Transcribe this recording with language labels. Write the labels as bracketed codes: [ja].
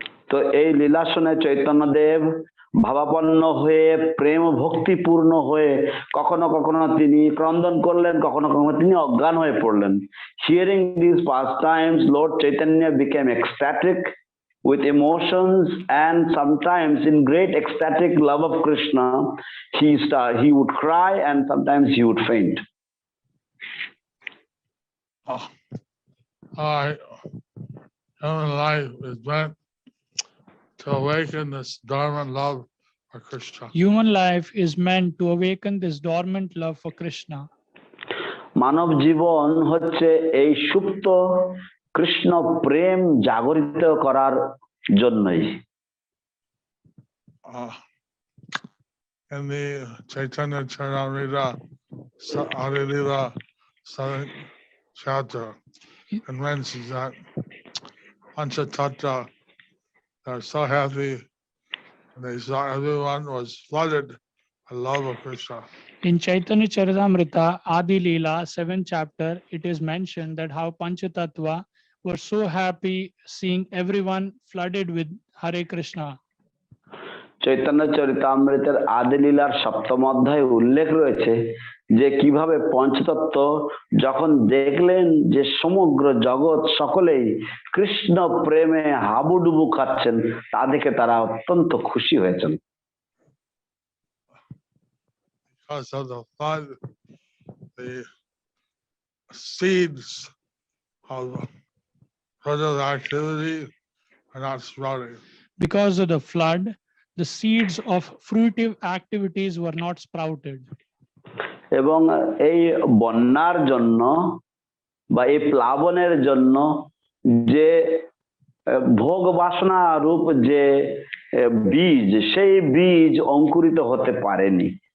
[bn] তো এই লীলা শুনে চৈতন্যদেব ভাবাপন্ন হয়ে প্রেম ভক্তিপূর্ণ হয়ে কখনো কখনো তিনি ক্রন্দন করলেন, কখনো কখনো তিনি অজ্ঞান হয়ে পড়লেন। [en] Hearing these pastimes, Lord Chaitanya became ecstatic with emotions, and sometimes in great ecstatic love of Krishna, he would cry and sometimes he would faint. Human life is meant to awaken this dormant love for Krishna. Human life is meant to awaken this dormant love for Krishna. [bn] মানব জীবন হচ্ছে এই সুপ্ত কৃষ্ণ প্রেম জাগরিত করার জন্যই। [en] In the Chaitanya Charitamrita, Adilila 7th chapter, it mentions that Panchatattva are so happy and they saw everyone was flooded with love of Krishna. In Chaitanya Charitamrita, Adi Leela, 7th chapter, it is mentioned that how Panchatattva were so happy seeing everyone flooded with Hare Krishna. [bn] Chaitanya চরিতামৃতের আদি লীলার সপ্তম অধ্যায়ে উল্লেখ রয়েছে যে কিভাবে পঞ্চতত্ত্ব যখন দেখলেন যে সমগ্র জগৎ সকলেই কৃষ্ণ প্রেমে হাবুডুবু খাচ্ছেন, তা দেখে তারা অত্যন্ত খুশি হয়েছেন। [en] Because of the flood, the seeds of further activity are not sprouting. Because of the flood, the seeds of fruitive activities were not sprouted. [bn] এবং এই বন্যার জন্য বা এই প্লাবনের জন্য যে ভোগ বাসনা রূপ যে বীজ, সেই বীজ অঙ্কুরিত হতে পারেনি।